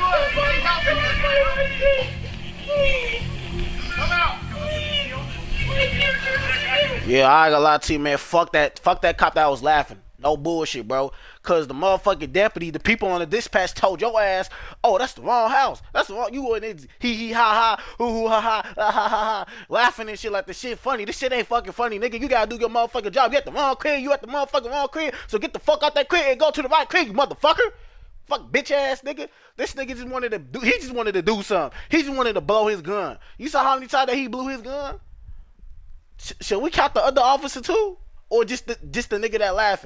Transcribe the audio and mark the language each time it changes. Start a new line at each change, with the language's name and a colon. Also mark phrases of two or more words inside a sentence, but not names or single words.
English: Come out. Yeah, I ain't gonna lie to you, man. Fuck that cop that was laughing. No bullshit, bro. Cause the motherfucking deputy, the people on the dispatch told your ass, oh, that's the wrong house. That's the wrong. You were in hee ha ha, hoo hoo ha ha, ha, laughing and shit like the shit funny. This shit ain't fucking funny, nigga. You gotta do your motherfucking job. You at the wrong crib. You at the motherfucking wrong crib. So get the fuck out that crib and go to the right crib, you motherfucker. Fuck bitch ass nigga. This nigga just wanted to do. He just wanted to do something. He just wanted to blow his gun. You saw how many times that he blew his gun? Should we count the other officer too, or just the nigga that laughing?